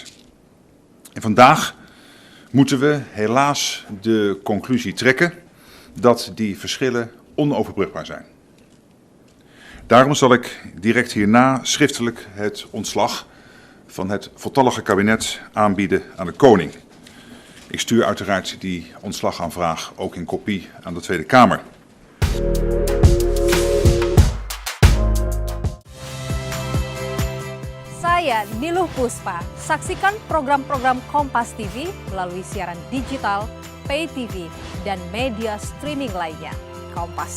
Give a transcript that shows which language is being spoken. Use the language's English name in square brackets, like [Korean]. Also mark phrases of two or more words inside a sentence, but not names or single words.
[Dutch] En vandaag moeten we helaas de conclusie trekken dat die verschillen onoverbrugbaar zijn. Daarom zal ik direct hierna schriftelijk het ontslag van het voltallige kabinet aanbieden aan de koning. Ik stuur uiteraard die ontslagaanvraag ook in kopie aan de Tweede Kamer. [Indonesian] Saya Niluh Puspa. Saksikan program-program Kompas TV melalui siaran digital, [English] pay TV, [Indonesian] dan media streaming lainnya.